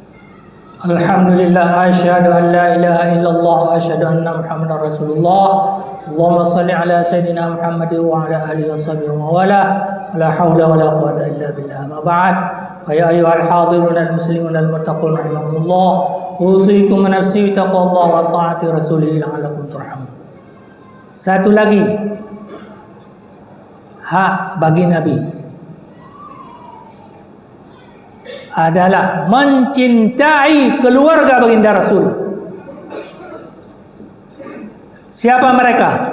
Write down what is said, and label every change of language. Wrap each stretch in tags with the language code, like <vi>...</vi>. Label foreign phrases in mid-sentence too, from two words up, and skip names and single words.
<ar>الحمد لله، أشهد أن لا إله إلا الله وأشهد أن محمدا رسول الله. اللهم صل على سيدنا محمد وعلى آله وصحبه ووالاه. لا حول ولا قوة إلا بالله. أما بعد. فيا أيها الحاضرون المسلمون المتقون رحمكم الله. أوصيكم ونفسي بتقوى الله وطاعة رسوله لعلكم ترحمون.</ar> <ms>Satu lagi hak bagi Nabi adalah mencintai keluarga baginda Rasul. Siapa mereka?</ms>